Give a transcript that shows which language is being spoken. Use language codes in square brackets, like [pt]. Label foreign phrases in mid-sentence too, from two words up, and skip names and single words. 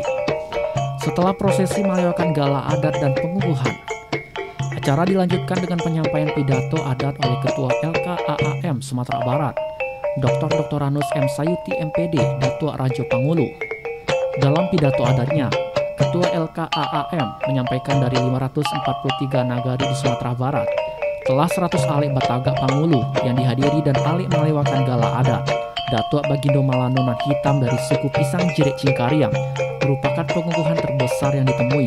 [id] Setelah prosesi melewakan gala adat dan pengukuhan, acara dilanjutkan dengan penyampaian pidato adat oleh Ketua LKAAM Sumatera Barat, Dr. M. Sayuti MPD, Datuk Rajo Penghulu. Dalam pidato adatnya, Ketua LKAAM menyampaikan dari 543 nagari di Sumatera Barat, telah 100 alik Batagak Penghulu yang dihadiri dan alik melewakan gala adat. Datuk Bagindo Malanunan Hitam dari suku Pisang Jirek Cingkariang merupakan pengukuhan terbesar yang ditemui.